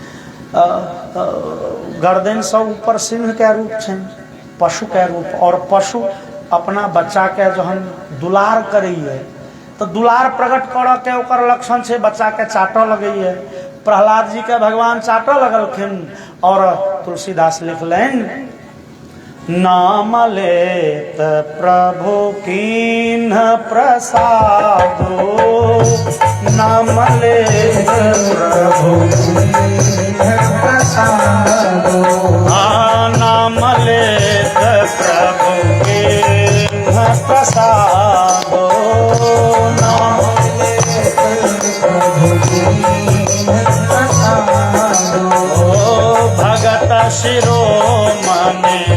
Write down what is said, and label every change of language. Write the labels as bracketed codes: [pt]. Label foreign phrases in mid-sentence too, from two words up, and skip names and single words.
[mai] गर्दन से ऊपर सिंह के रूप छन, पशु के रूप, और पशु अपना बच्चा के जहन दुलार करैए तो दुलार प्रकट करऽ के ओकर लक्षण छै, बच्चा के चाटऽ लगैए। प्रहलाद जी के भगवान चाटऽ लगलखिन और तुलसीदास लिखलनि, [awa] नाम लेत प्रभु कीन्ह प्रसादो, नाम लेत प्रभु कीन्ह प्रसादो, नाम लेत प्रभु कीन्ह प्रसादो, नाम लेत प्रभु कीन्ह प्रसादो, भगत शिरोमणि